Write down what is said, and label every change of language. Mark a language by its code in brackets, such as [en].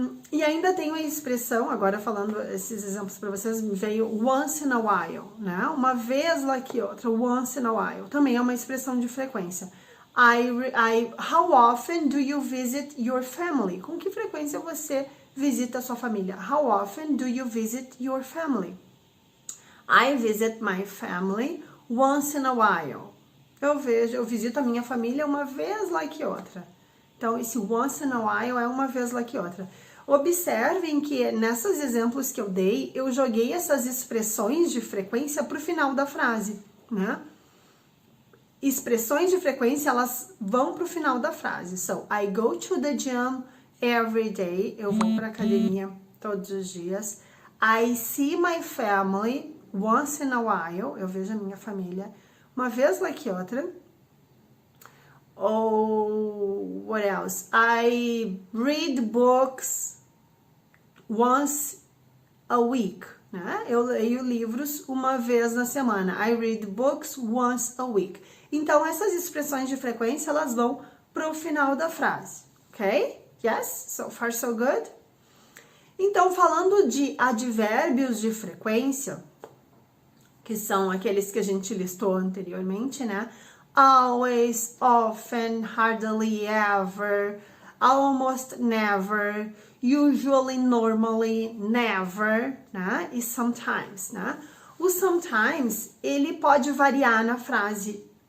[pt] E ainda tem uma expressão, agora falando esses exemplos para vocês, veio once in a while, né? Uma vez lá que outra, [en] once in a while. [pt] Também é uma expressão de frequência. [en] How often do you visit your family? [pt] Com que frequência você visita a sua família? [en] How often do you visit your family? I visit my family once in a while. [pt] Eu visito a minha família uma vez lá que outra. Então, esse once in a while é uma vez lá que outra. Observem que nesses exemplos que eu dei, eu joguei essas expressões de frequência para o final da frase, né? Expressões de frequência, elas vão para o final da frase. [en] So, I go to the gym every day. [pt] Eu vou para a academia todos os dias. [en] I see my family once in a while. [pt] Eu vejo a minha família uma vez lá que outra. [en] Ou, what else? I read books once a week, né? [pt] Eu leio livros uma vez na semana. [en] I read books once a week. [pt] Então, essas expressões de frequência, elas vão pro final da frase, ok? Yes? [en] So far, so good? [pt] Então, falando de advérbios de frequência, que são aqueles que a gente listou anteriormente, né? [en] Always, often, hardly ever, almost never, usually, normally, never, né? [pt] E sometimes, né? O sometimes, ele pode variar na frase.